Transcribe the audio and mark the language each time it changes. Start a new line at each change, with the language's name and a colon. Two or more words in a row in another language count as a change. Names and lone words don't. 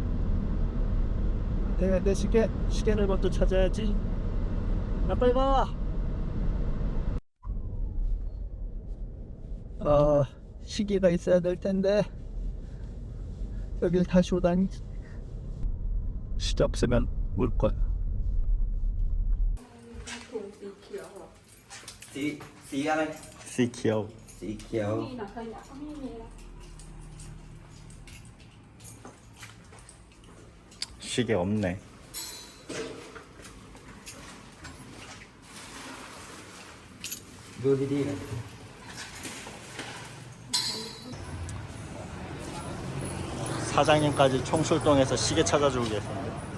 Korean: 내 시계를 먼저 찾아야지. 야, 빨리 가. 시계가 있어야 될 텐데 여길 다시 오다니. 시계 없으면 울 거야.
Thai: สีอะไร สีเขียว สีเขียว
Korean: 시계 없네.
Thai: ดูดีๆนะ
Korean: 사장님까지 총출동해서 시계 찾아주고 계시는데.